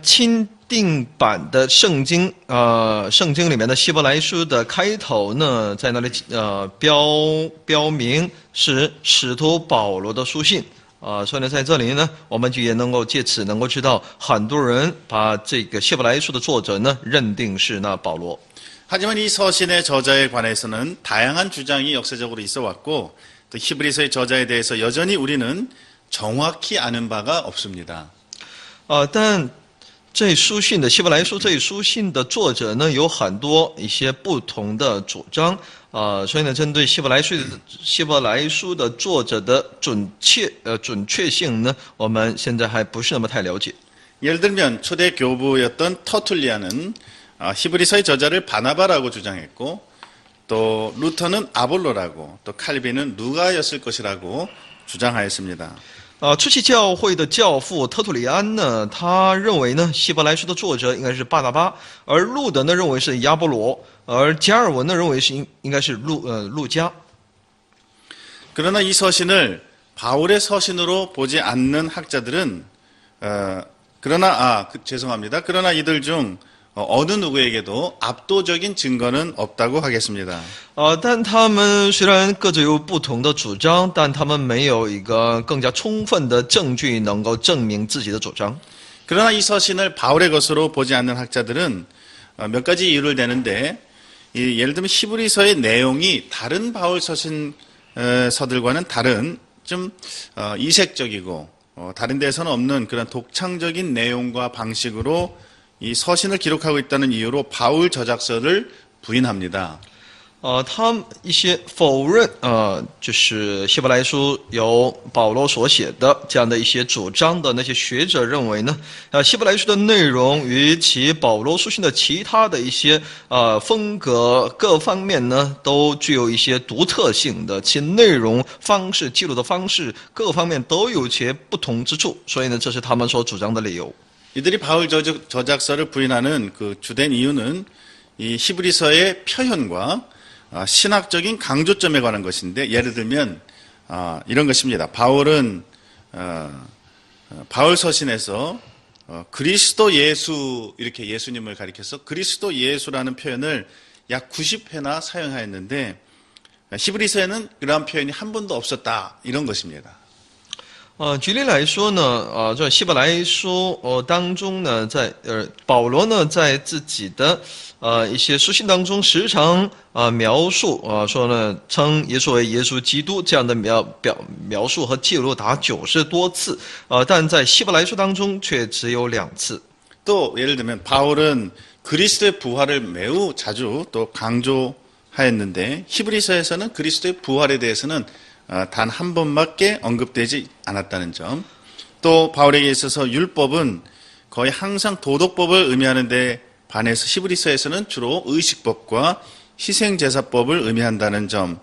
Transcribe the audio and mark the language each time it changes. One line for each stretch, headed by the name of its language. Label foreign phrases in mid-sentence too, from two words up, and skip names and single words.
Chinese: 在定版的圣经，圣经里面的希伯来书的开头呢，在那里标明是使徒保罗的书信。所以呢，在这里呢，我们就也能够借此能够知道，很多人把这个希伯来书的作者呢，认定是那保罗。
Korean: 하지만 이 서신의 저자에 관해서는 다양한 주장이 역사적으로 있어 왔고 또 히브리서의 저자에 대해서 여전히 우리는 정확히 아는 바가 없습니다.
Chinese: 但这书信的希伯来书这一书信的作者呢，有很多一些不同的主张。所以呢，针对希伯来书的作者的准确性呢，我们现在还不是那么太了解。
Korean: 예를 들면 초대 교부였던 터툴리안은 히브리서의 저자를 바나바라고 주장했고 또 루터는 아볼로라고 또 칼빈은 누가였을 것이라고 주장하였습니다.
Chinese: 初期教会的教父特图里安呢，他认为呢，希伯来书的作者应该是巴拿巴，而路德呢认为是亚波罗，而加尔文呢认为是应该是路加。
Korean: 그러나 이 서신을 바울의 서신으로 보지 않는 학자들은 그러나 이들 중 어느 누구에게도 압도적인 증거는 없다고 하겠습니다.
Chinese: 但他们虽然各自有不同的主张，但他们没有一个更加充分的证据能够证明自己的主张。
Korean: 그러나 이 서신을 바울의 것으로 보지 않는 학자들은 몇 가지 이유를 대는데 예를 들면 히브리서의 내용이 다른 바울 서신서들과는 다른 좀 이색적이고 다른 데서는 없는 그런 독창적인 내용과 방식으로 이 서신을 기록하고 있다는 이유로 바울 저작서를 부인합니다.
Chinese: 他们一些否认就是希伯来书由保罗所写的这样的一些主张的那些学者认为呢，希伯来书的内容与其保罗书信的其他的一些风格各方面呢，都具有一些独特性的，其内容方式、记录的方式各方面都有些不同之处，所以呢，这是他们所主张的理由。
Korean: 이들이 바울 저작서를 부인하는 그 주된 이유는 이 히브리서의 표현과 신학적인 강조점에 관한 것인데 예를 들면 이런 것입니다. 바울은 바울 서신에서 그리스도 예수 이렇게 예수님을 가리켜서 그리스도 예수라는 표현을 약 90회나 사용하였는데 히브리서에는 그러한 표현이 한 번도 없었다 이런 것입니다.
Chinese: 举例来说呢，在希伯来书当中呢，保罗呢在自己的一些书信当中，时常描述说呢，称耶稣为耶稣基督这样的描述和记录达90多次，但在希伯来书当中却只有2次。
Korean: 또 예를 들면 바울은 그리스도의 부활을 매우 자주 또 강조하였는데 히브리서에서는 그리스도의 부활에 대해서는 단 한 번밖에 언급되지 않았다는 점. 또 바울에게 있어서 율법은 거의 항상 도덕법을 의미하는 데 반해서 히브리서에서는 주로 의식법과 희생제사법을 의미한다는 점.